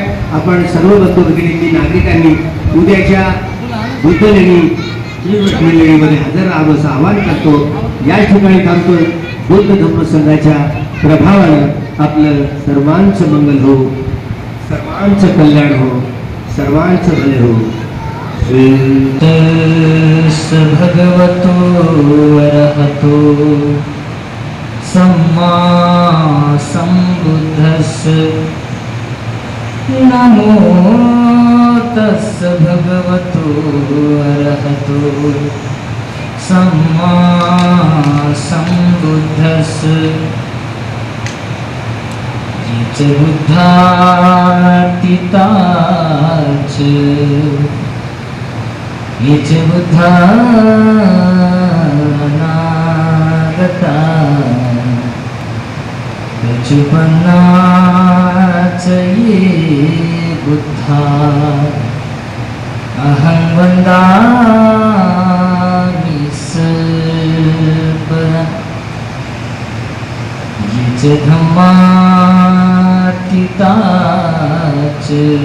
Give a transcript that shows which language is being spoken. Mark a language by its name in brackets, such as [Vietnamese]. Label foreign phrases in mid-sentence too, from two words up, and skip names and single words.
[Marathi] आपण सर्व बंधू भगिनींनी नागरिकांनी उद्याच्या बुद्धलेणी श्रीकृष्णलेणीमध्ये हजर राहावं असं आवाहन करतो। या ठिकाणी थांबतोय। बुद्ध धम्म संघाच्या प्रभावानं आपलं सर्वांचं मंगल हो, सर्वांचं कल्याण हो, सर्वांचं भले हो। [Pali] भगवतो अरहतो सम्मा सम्बुद्धस्स नमो तस्स भगवतो अरहतो सम्मा सम्बुद्धस्स च बुद्धातीताच ये च बुद्धानागता प्रचुपन्नाच ये बुद्धा अहं वन्दामि सर्वदा ये च धम्मातीताच